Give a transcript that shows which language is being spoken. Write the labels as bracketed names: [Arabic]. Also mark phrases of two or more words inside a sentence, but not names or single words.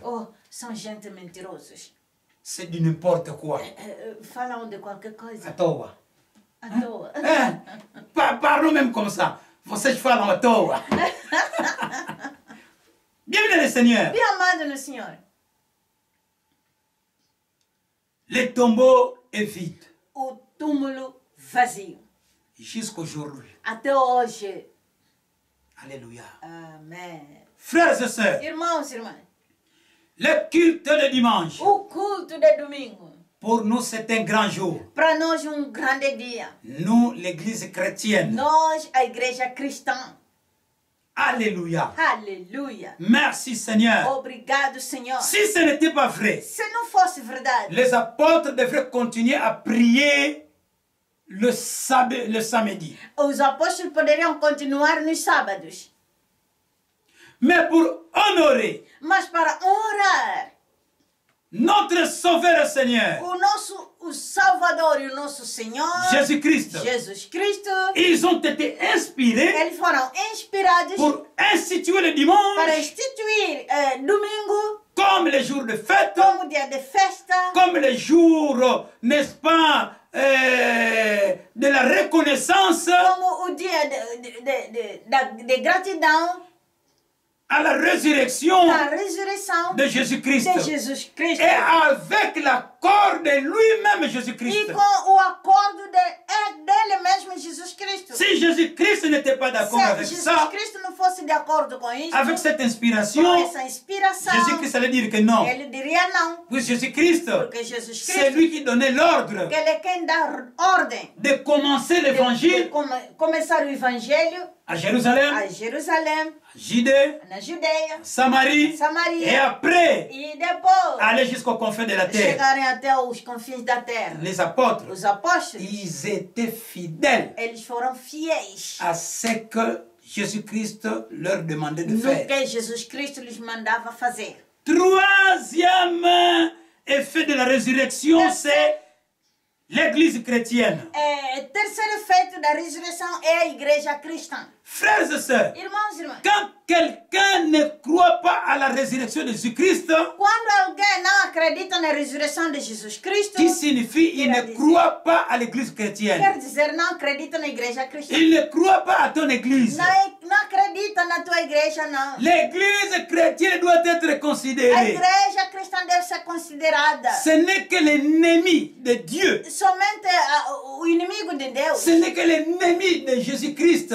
[Portuguese] Oh, são gente mentirosos. [French] C'est du n'importe quoi. [Portuguese] Falam de qualquer coisa. À toa. À toa. [French] Hein? Parlons même comme ça. [Portuguese] Vocês falam à toa. [French] Bienvenue le Seigneur. [Portuguese] Bem amado no Senhor, [French] Le tombeau est vide. [Portuguese] o túmulo vazio. [French] Jusqu'aujourd'hui. [Portuguese] Até hoje. [French] Alléluia. [Portuguese] Amém. [French] Frères et sœurs, [Portuguese] Irmãos e irmãs, [French] le culte de dimanche, [Portuguese] o culto de domingo [French] Pour nous, c'est un grand jour. [Portuguese] Para nós, grande dia. [French] Nous, l'église chrétienne. [Portuguese] Nós, a igreja cristã. [French] Alléluia. [Portuguese] Aleluia. [French] Merci Seigneur. [Portuguese] Obrigado, Senhor. [French] Si ce n'était pas vrai, [Portuguese] Se não fosse verdade, [French] les apôtres devraient continuer à prier le samedi. [Portuguese] os apóstolos poderiam continuar nos sábados. [French] Mais pour honorer [Portuguese] Mas para honrar [French] notre Sauveur et Seigneur, [Portuguese] o Salvador e o nosso Senhor, [French] Jésus-Christ, [Portuguese] Jesus Cristo, [French] ils ont été inspirés [Portuguese] eles foram inspirados [French] pour instituer le dimanche [Portuguese] para instituir domingo [French] comme les jours de fête, [Portuguese] como dia de festa, [French] comme les jours, n'est-ce pas, de la reconnaissance [Portuguese] como o dia de gratidão [French] à la résurrection [Portuguese] da ressurreição [French] de Jésus-Christ. [Portuguese] de Jesus Cristo. [French] Et avec l'accord de lui-même, [Portuguese] E [French] Jésus-Christ. [Portuguese] com o acordo dele mesmo, Jesus Cristo. [French] Si Jésus-Christ n'était pas d'accord avec [Portuguese] Se Jesus [French] ça, [Portuguese] Cristo não fosse de acordo com isso, [French] avec cette [Portuguese] com [French] inspiration, [Portuguese] essa inspiração, [French] Jésus-Christ allait dire que non. [Portuguese] ele diria não. [French] Puis Jésus-Christ, [Portuguese] Porque Jesus [French] c'est [Portuguese] Cristo, [French] lui qui donnait l'ordre [Portuguese] que ele é quem dá ordem [French] de commencer [Portuguese] de [French] l'évangile [Portuguese] começar o evangelho [French] à Jérusalem, [Portuguese] a Jerusalém, [French] à Judée, [Portuguese] na Judeia, [French] Samarie, [Portuguese] Samaria, [French] et après [Portuguese] e depois [French] aller jusqu'aux confins de la terre. [Portuguese] chegarem até os confins da terra. [French] Les apôtres, [Portuguese] Os apóstolos, [French] ils étaient fidèles [Portuguese] eles foram fiéis [French] à ce que Jésus-Christ leur demandait de [Portuguese] no [French] faire. [Portuguese] que Jesus Cristo lhes mandava fazer. [French] Troisième effet de la résurrection, c'est l'église chrétienne. [Portuguese] Terceiro efeito da ressurreição é a igreja cristã. [French] Frères et sœurs, [Portuguese] Irmãos e irmãs, [French] quand quelqu'un ne croit pas à la résurrection de Jésus-Christ, [Portuguese] quando alguém não acredita na ressurreição de Jesus Cristo, [French] qui signifie il ne croit pas à l'église chrétienne. [Portuguese] quer dizer não acredita na igreja cristã. [French] Il ne croit pas à ton église. [Portuguese] Não acredita na tua igreja, não. [French] L'église chrétienne doit être [Portuguese] A [French] considérée. [Portuguese] igreja cristã deve ser considerada [French] Ce n'est que l'ennemi de Dieu. [Portuguese] somente o inimigo de Deus, [French] Ce n'est que l'ennemi de Jésus-Christ